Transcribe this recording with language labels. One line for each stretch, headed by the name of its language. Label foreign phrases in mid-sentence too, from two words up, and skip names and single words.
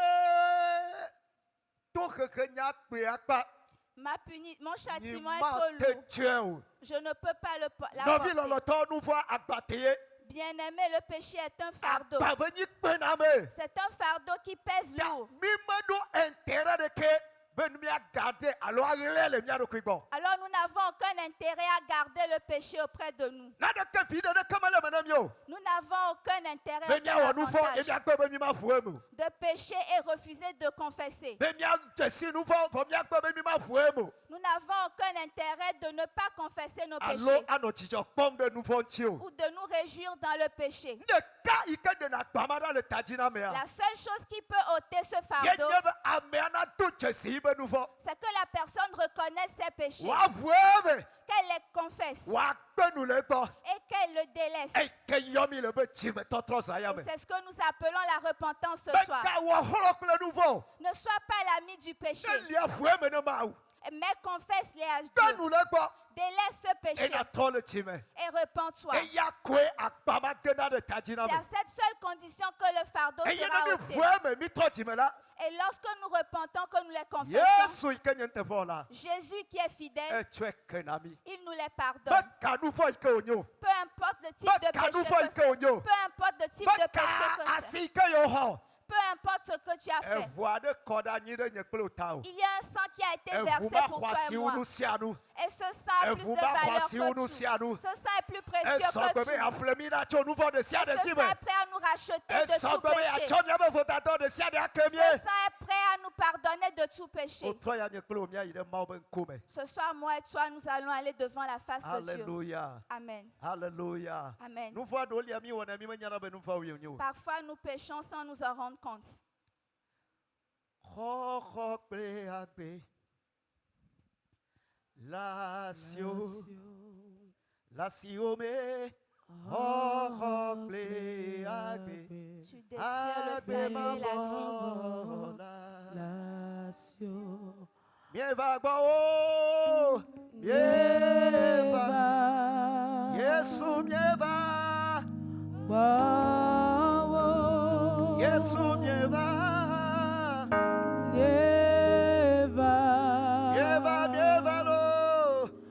Ewe: ebe toxexe nya kpe akpa
French: mon châtiment
Ewe: nyima
French: est trop
Ewe: te
French: lourd.
Ewe: tue o.
French: Je ne peux pas la
Ewe: Nɔvi
French: porter.
Ewe: lɔlɔtɔ nu fɔ agbate ye.
French: Bien-aimé, le péché est un fardeau.
Ewe: Agba be nyi kpena me.
French: C'est un fardeau qui pèse
Ewe: Ta
French: lourd.
Ewe: mi me ɖo intérêt ɖeke be nu mia garde alo aɣlẽ le mia ɖokui gbɔ.
French: Alors nous n'avons aucun intérêt à garder le péché auprès de nous.
Ewe: Naneke vi ɖeke mele me ne mi o.
French: Nous n'avons aucun intérêt,
Ewe: Be
French: aucun
Ewe: miawɔ nu fɔ ye
French: avantage
Ewe: miagbe be mi ma ƒo eme o.
French: de pécher et refuser de confesser.
Ewe: Be mia dzesi nu fɔ vɔ miagbe be mi ma ƒo eme o.
French: Nous n'avons aucun intérêt de ne pas confesser nos
Ewe: Alo
French: péchés
Ewe: anɔ dzidzɔ kpɔm ɖe nu fɔ ŋuti o.
French: ou de nous réjouir dans le péché.
Ewe: Ɖeka yi ke ɖena gbama ɖa le ta dzi na mea.
French: La seule chose qui peut ôter ce fardeau,
Ewe: Yenye be amea nado dzesi be nu fɔ.
French: c'est que la personne reconnaisse ses péchés,
Ewe: Wòaʋu eme.
French: qu'elle les confesse
Ewe: Wòagbe nu le egbɔ.
French: et qu'elle le délaisse.
Ewe: Eyi ke yɔ mi le be dzimetɔtrɔ zã ya
French: Et
Ewe: me.
French: c'est ce que nous appelons la repentance ce
Ewe: Be
French: soir.
Ewe: gawɔ hlɔ̃ kple nu vɔ.
French: Ne sois pas l'ami du péché,
Ewe: Ne lia ʋu eme ne Mawu.
French: mais confesse-les à
Ewe: De
French: Dieu.
Ewe: nu le egbɔ.
French: Délaisse ce péché
Ewe: Eya trɔ le tsi me.
French: et repens-toi.
Ewe: Eya koe agbama gena ɖe ta dzi na
French: C'est à
Ewe: me.
French: cette seule condition que le fardeau
Ewe: Eye
French: sera
Ewe: ne mi
French: ôté.
Ewe: ʋu eme mi trɔ dzime la.
French: Et lorsque nous repentons, que nous les confessons,
Ewe: Yesu yi ke nye ŋutevɔ la.
French: Jésus qui est fidèle,
Ewe: Etsɔe kena mi.
French: il nous les
Ewe: Be
French: pardonne.
Ewe: ka nu fɔ yi ke wònye o.
French: Peu importe le type de péché que c'est. Peu importe le type
Ewe: Be
French: de péché
Ewe: ka
French: que c'est.
Ewe: asi yi ke yewo xɔ.
French: Peu importe ce que tu as fait.
Ewe: Eʋu aɖe kɔ ɖe anyi ɖe nye kple wò ta o.
French: Il y a un sang qui a été
Ewe: Eʋu
French: versé
Ewe: ma
French: pour
Ewe: xɔ
French: toi
Ewe: asi
French: et
Ewe: wu
French: moi.
Ewe: nu sia nu.
French: Et ce sang a plus de
Ewe: Eʋu ma xɔ
French: valeur
Ewe: asi wu nu
French: que tout.
Ewe: sia nu.
French: Ce sang est plus précieux
Ewe: Esɔgbe
French: que
Ewe: be
French: tout.
Ewe: aƒle mi na tso nu vɔ ɖe sia
French: Et
Ewe: ɖe
French: ce
Ewe: si
French: sang
Ewe: me.
French: est prêt à nous racheter de tout
Ewe: Esɔgbe be
French: péché.
Ewe: atsɔ miabe vodadɔ ɖe sia ɖe ake
French: Ce
Ewe: mie.
French: sang est prêt à nous pardonner de tout péché.
Ewe: Wotrɔ ya nye kple wò míayi ɖe Mawu be ŋkume.
French: Ce soir, moi et toi, nous allons aller devant la face de Dieu. Alléluia. Amen. Alléluia. Amen.
Ewe: Nu vɔ ɖewo lia mi wɔna mi menya na be nu vɔ wonye o.
French: Parfois, nous péchons sans nous en rendre compte.
Ewe: Xɔxɔ kple agbe. Lasio. Lasio me. Xɔxɔ kple agbe.
French: Tu détires le salut et la vie.
Ewe: Mieva gbɔ o. Mieva. Yesu mieva. Yesu mieva. Mieva mieva lo.